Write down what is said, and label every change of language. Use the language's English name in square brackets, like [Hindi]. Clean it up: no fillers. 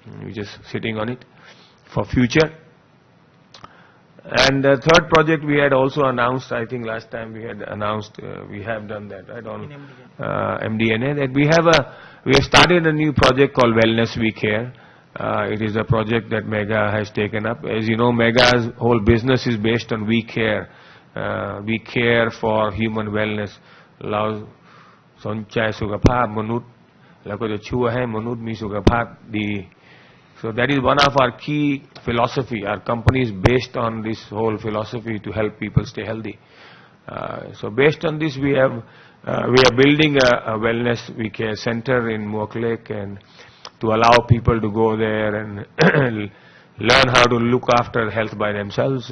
[English] We're just sitting on it for future. And the third project we had also announced, I think last time we had announced, we have done that, right, on MDNA, that we have started a new project called Wellness We Care. It is a project that MEGA has taken up. As you know, MEGA's whole business is based on We Care. We care for human wellness. [Thai] เราสนใจสุขภาพมนุษย์แล้วก็จะช่วยให้มนุษย์มีสุขภาพดี [English] So that is one of our key philosophy. Our company is based on this whole philosophy to help people stay healthy. So based on this, we are building a wellness We Care center in Muak Lake, and to allow people to go there and learn how to look after health by themselves.